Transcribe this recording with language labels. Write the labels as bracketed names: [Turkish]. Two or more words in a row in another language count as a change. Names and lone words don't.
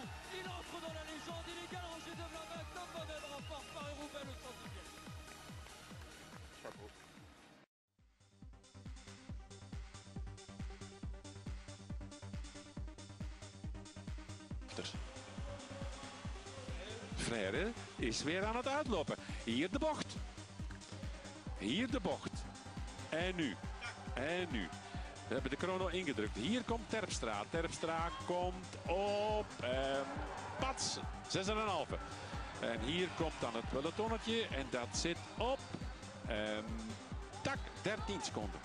[French] Il entre dans la légende. Il égale Roger de Vlaminck. Tom Bonnen remporte Paris-Roubaix le 110e. Chapeau. [Dutch] Frère is weer aan het uitlopen. Hier de bocht. Hier de bocht. En nu. En nu. We hebben de chrono ingedrukt. Hier komt Terpstra. Terpstra komt op pats 6,5. En hier komt dan het pelotonnetje. En dat zit op tak 13 seconden.